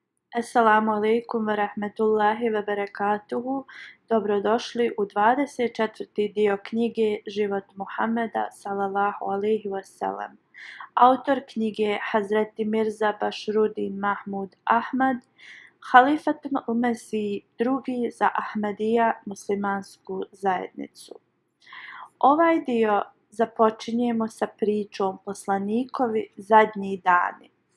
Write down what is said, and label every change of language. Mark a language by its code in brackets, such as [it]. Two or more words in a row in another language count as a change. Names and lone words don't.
[ar] Assalamu alaikum wa rahmatullahi wa barakatuhu. [bs] Dobrodošli u 24. dio knjige Život Muhammeda [ar] sallallahu alaihi wasallam. [bs] Autor knjige Hazreti Mirza Bašruddin Mahmud Ahmad, Halifatul Mesih drugi za Ahmadija muslimansku zajednicu. Ovaj dio započinjemo sa pričom poslanikovi zadnji dani.